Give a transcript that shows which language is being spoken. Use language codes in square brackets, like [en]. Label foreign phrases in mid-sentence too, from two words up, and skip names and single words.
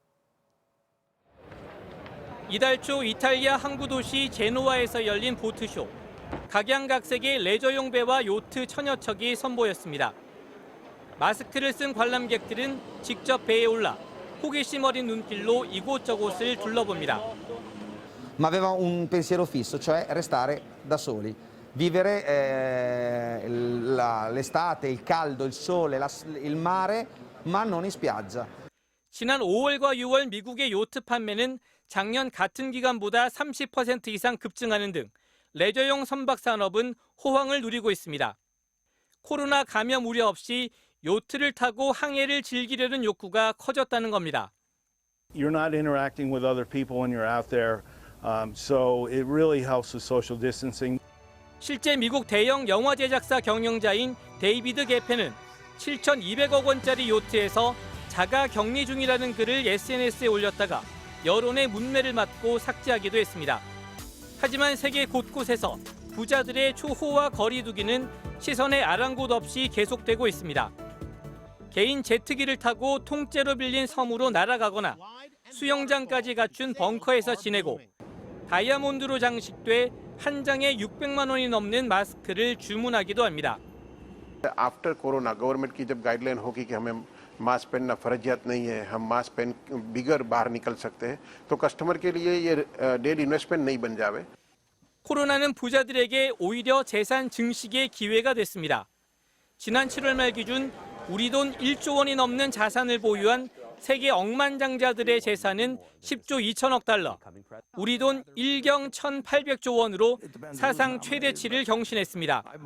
[ko] 이달 초 이탈리아 항구 도시 제노아에서 열린 보트쇼. 각양각색의 레저용 배와 요트 천여 척이 선보였습니다. 마스크를 쓴 관람객들은 직접 배에 올라 호기심 어린 눈길로 이곳저곳을 둘러봅니다. [it] Ma aveva un pensiero fisso, cioè restare da soli. Vivere l'estate, il caldo, il sole, il mare, ma non in spiaggia. [ko] 지난 5월과 6월 미국의 요트 판매는 작년 같은 기간보다 30% 이상 급증하는 등 레저용 선박 산업은 호황을 누리고 있습니다. 코로나 감염 우려 없이 요트를 타고 항해를 즐기려는 욕구가 커졌다는 겁니다. [en] You're not interacting with other people when you're out there, so it really helps with social distancing. [ko] 실제 미국 대형 영화 제작사 경영자인 데이비드 게페는 7,200억 원짜리 요트에서 자가 격리 중이라는 글을 SNS에 올렸다가 여론의 문매를 맞고 삭제하기도 했습니다. 하지만 세계 곳곳에서 부자들의 초호화 거리두기는 시선의 아랑곳 없이 계속되고 있습니다. 개인 제트기를 타고 통째로 빌린 섬으로 날아가거나 수영장까지 갖춘 벙커에서 지내고 다이아몬드로 장식돼 한 장에 600만 원이 넘는 마스크를 주문하기도 합니다. [en] after corona government [hi] की जब गाइडलाइन होगी कि हमें मास्क पहनना फर्जियत नहीं है, हम मास्क पहन बिगर बाहर निकल सकते हैं, तो कस्टमर के लिए ये [en] daily investment [hi] नहीं बन जावे. [ko] 코로나는 부자들에게 오히려 재산 증식의 기회가 됐습니다. 지난 7월 말 기준 우리 돈 1조 원이 넘는 자산을 보유한 세계 억만장자들의 재산은 10조 2천억 달러, 우리 돈 1경 1,800조 원으로 사상 최대치를 경신했습니다.